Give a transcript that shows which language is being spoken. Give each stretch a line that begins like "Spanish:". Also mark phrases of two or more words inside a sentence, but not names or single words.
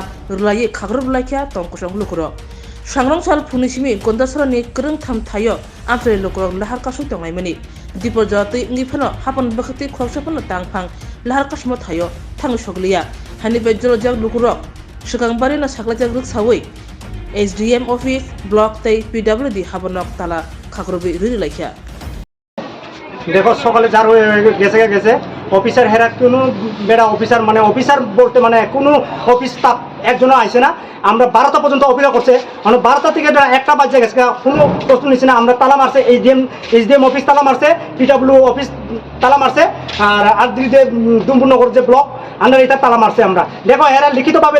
Kok Borok: rulayi khagrulakya tongkosong lukro sangrong sal punisimi gondasora ni kereng tham thayo amtre lukro lahar kasu tongai mani dipojati ngifano hapan bakti khosapano tangphang lahar kasmo thayo thang sogliya hani bejro jag lukro sukangbari na saklajak ruksawai
English: SDM office block
Kok Borok: tei PWD habanok tala khakrobi rilakya
Bangla: দেখো সকালে যার হয়ে গেছে অফিসার হেরা কোনো বেড়া অফিসার মানে অফিসার বলতে মানে কোনো অফিস স্টাফ একজনও আইসে না আমরা 12টা পর্যন্ত অপেক্ষা করছে মানে 12টা থেকে 1টা বাজে গেছে কোনো প্রশ্ন নিচ্ছে না আমরা তালা মারছে
English: HDM office
Bangla: তালা মারছে
English: PWD office
Bangla: তালা মারছে আর আদ্রিতে দুম্বুনগর যে ব্লক আমরা এটা তালা মারছে আমরা দেখো হেরা লিখিতভাবে